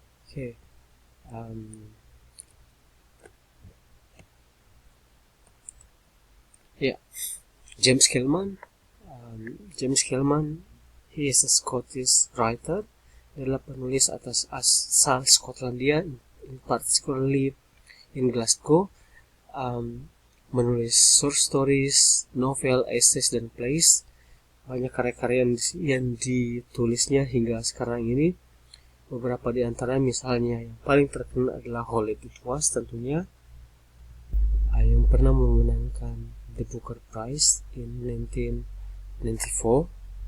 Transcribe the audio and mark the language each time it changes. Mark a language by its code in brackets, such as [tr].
[id] Oke, James Kelman. [en] He is a Scottish writer. [id] Dia adalah penulis atas asal Skotlandia, [en] in particularly in Glasgow. [id] Menulis short stories, novel, essays, dan plays. Banyak karya-karya yang ditulisnya hingga sekarang ini. Beberapa di antara misalnya yang paling terkenal adalah Khaled It Was tentunya, yang pernah memenangkan The Booker Prize in 1994.